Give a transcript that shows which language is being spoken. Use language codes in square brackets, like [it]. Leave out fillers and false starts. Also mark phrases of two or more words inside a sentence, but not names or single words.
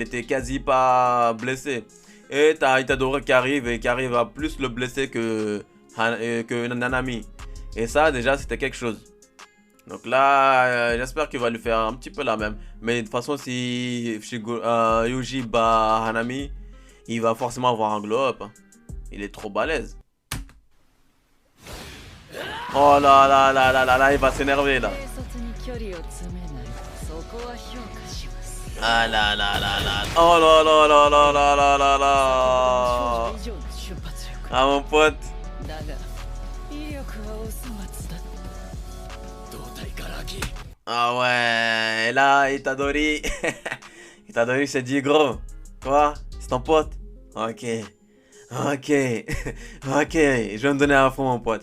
[fr] Et il était quasi pas blessé. Et t'as Itadori qui arrive et qui arrive à plus le blesser que Nanami. Et ça, déjà, c'était quelque chose. Donc là, j'espère qu'il va lui faire un petit peu la même. Mais de toute façon, si Yuji bat Hanami, il va forcément avoir un glow-up. Il est trop balèze. Oh là là là là là là, il va s'énerver là. Ah là là là là. Oh là là là là là là là là. Ah mon pote. Ah ouais, et là, Itadori. Itadori s'est dit, gros, quoi? C'est ton pote? Ok, ok, ok, je vais me donner à fond, mon pote.